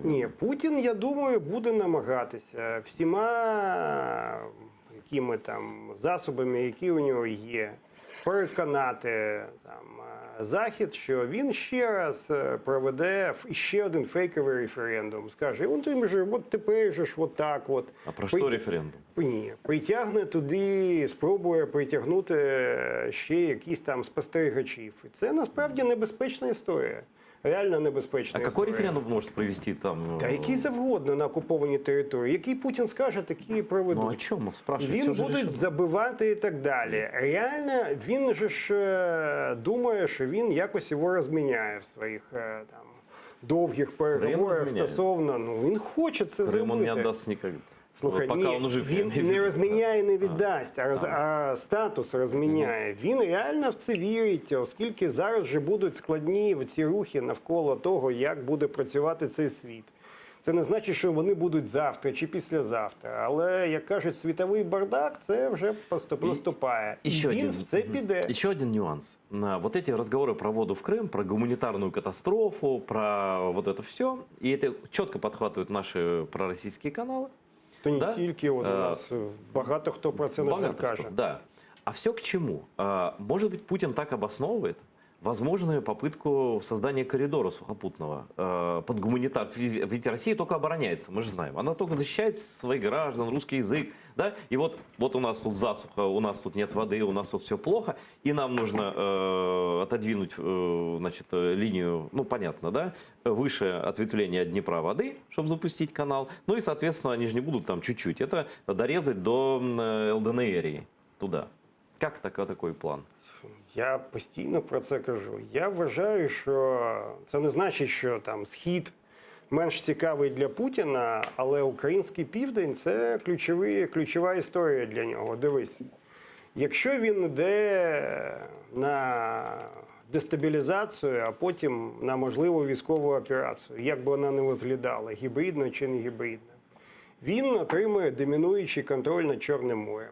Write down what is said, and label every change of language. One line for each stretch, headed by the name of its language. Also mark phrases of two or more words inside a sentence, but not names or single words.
Ukrainian: Ні, Путін, я думаю, буде намагатися всіма якими там засобами, які у нього є, переконати там Захід, що він ще раз проведе ще один фейковий референдум. Скаже, от тепер же ж от так от.
Russian: А про что референдум?
Ukrainian: Ні, притягне туди, спробує притягнути ще якісь там спостерігачів. І це насправді небезпечна історія. Реально небезпечна
Russian: А
Ukrainian: історія.
Russian: какой референдум может провести там?
Ukrainian: Та який завгодно на окупованій території. Який Путін скаже, такі і проведуть.
Russian: Ну о чем спрашивать?
Ukrainian: Він
Russian: Всё же
Ukrainian: буде
Russian: решено.
Ukrainian: забивати і так далі. Реально, він же ж думає, що він якось його розміняє в своїх там довгих переговорах розміняє? стосовно. Ну він хоче це
Russian: Крым он не
Ukrainian: зробити.
Russian: отдаст никогда.
Ukrainian: Слухай,
Russian: Вот пока
Ukrainian: ні,
Russian: он жив. я
Ukrainian: він
Russian: имею в
Ukrainian: не
Russian: виду.
Ukrainian: розміняє, не віддасть, а статус розміняє. Він реально в це вірить, оскільки зараз вже будуть складні ці рухи навколо того, як буде працювати цей світ. Це не значить, що вони будуть завтра чи післязавтра. Але, як кажуть, світовий бардак, це вже наступає. І він в це піде.
Russian: Еще один нюанс. Вот эти разговоры про воду в Крым, про гуманитарную катастрофу, про вот это все, и это четко подхватывают наши пророссийские каналы.
Ukrainian: То не
Russian: Да?
Ukrainian: тільки от у нас багато хто про це не
Russian: Богато
Ukrainian: каже.
Russian: кто, да. А все к чему? Может быть, Путин так обосновывает возможную попытку создания коридора сухопутного под гуманитар. Ведь Россия только обороняется, мы же знаем. Она только защищает своих граждан, русский язык. Да? И вот у нас тут засуха, у нас тут нет воды, у нас тут все плохо. И нам нужно отодвинуть значит, линию, ну понятно, да, выше ответвления Днепра воды, чтобы запустить канал. Ну и, соответственно, они же не будут там чуть-чуть. Это дорезать до ЛДНРии туда. Как такой план?
Ukrainian: Я постійно про це кажу. Я вважаю, що це не значить, що там Схід менш цікавий для Путіна, але український південь – це ключова історія для нього. Дивись, якщо він йде на дестабілізацію, а потім на можливу військову операцію, як би вона не виглядала, гібридна чи не гібридна, він отримує домінуючий контроль над Чорним морем.